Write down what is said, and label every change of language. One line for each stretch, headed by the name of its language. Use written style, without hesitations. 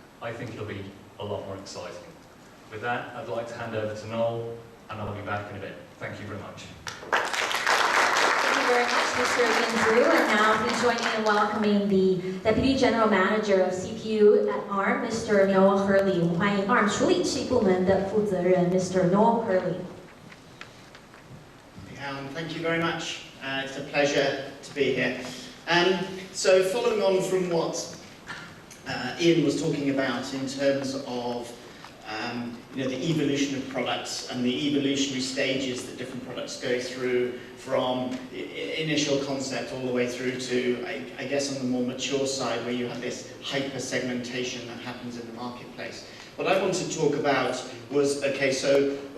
English: I think it'll be a lot more exciting. With that, I'd like to hand over to Noel, and I'll be back in a bit. Thank you very much. Thank you very much, Mr. Ian Zhu. And now please join me in welcoming the Deputy General Manager of CPU at ARM, Mr. Noel Hurley.
Chinese: 我们欢迎 ARM 处理器部门的负责人 Mr.
English: Noel Hurley. Thank you very much. It's a pleasure to be here. So following on from what Ian was talking about in terms of the evolution of products and the evolutionary stages that different products go through from initial concept all the way through to, I guess, on the more mature side where you have this hyper-segmentation that happens in the marketplace. What I wanted to talk about was, okay, so